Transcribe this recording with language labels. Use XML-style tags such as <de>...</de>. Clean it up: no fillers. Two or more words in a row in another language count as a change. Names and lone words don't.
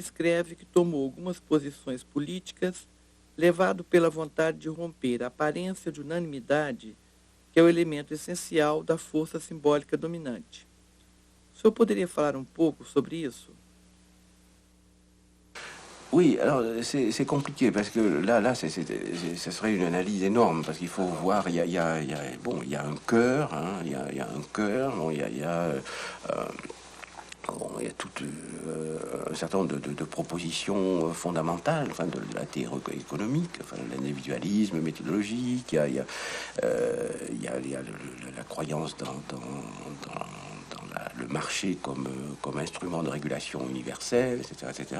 <pt>escreve que tomou algumas posições políticas levado pela vontade de romper a aparência de unanimidade, que é o elemento essencial da força simbólica dominante. O senhor poderia falar um pouco sobre isso?</pt> <fr>Oui, alors c'est compliqué parce que là, ce serait une analyse énorme parce qu'il faut voir, il y a un cœur, hein, il y a un cœur, bon, il y a tout un certain nombre de propositions fondamentales, enfin de la théorie économique, enfin l'individualisme méthodologique, il y a la croyance dans le marché comme instrument de régulation universelle, etc.</fr>